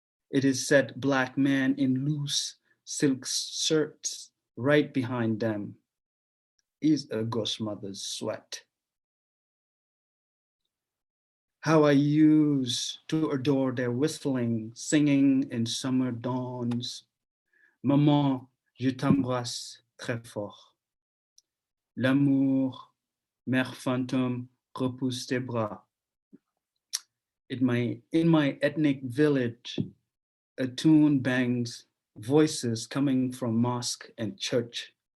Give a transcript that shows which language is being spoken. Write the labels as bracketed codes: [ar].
[en] It is said black men in loose silk shirts right behind them is a ghost mother's sweat. How I used to adore their whistling, singing in summer dawns. [fr] Maman, je t'embrasse très fort. L'amour, mère fantôme, repousse tes bras. [en] In my ethnic village, a tune bangs voices coming from mosque and church.